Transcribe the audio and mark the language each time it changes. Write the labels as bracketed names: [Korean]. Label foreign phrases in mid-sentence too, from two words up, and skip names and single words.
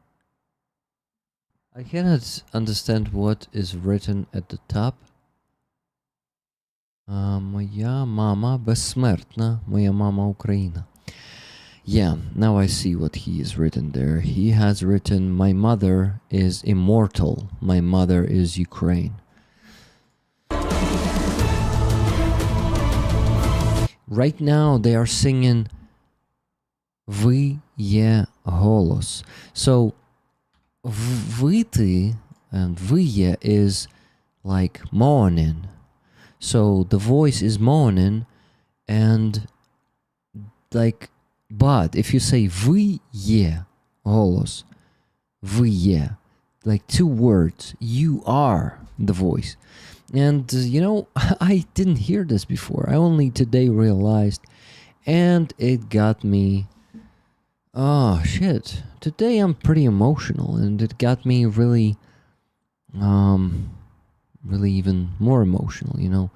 [English] I cannot understand what is written at the top. [Ukrainian] Моя мама безсмертна, моя мама Україна. [English] Yeah, now I see what he has written there. He has written, my mother is immortal, my mother is Ukraine. Right now they are singing [Ukrainian] Ви є голос. [English] So вити and [Ukrainian] ви є [English] is like morning. So the voice is morning, and like, but if you say [Ukrainian] ви є голос, ви є, [English] like two words, you are the voice. And you know, I didn't hear this before. I only today realized, and it got me. Oh shit. Today I'm pretty emotional, and it got me really even more emotional, you know.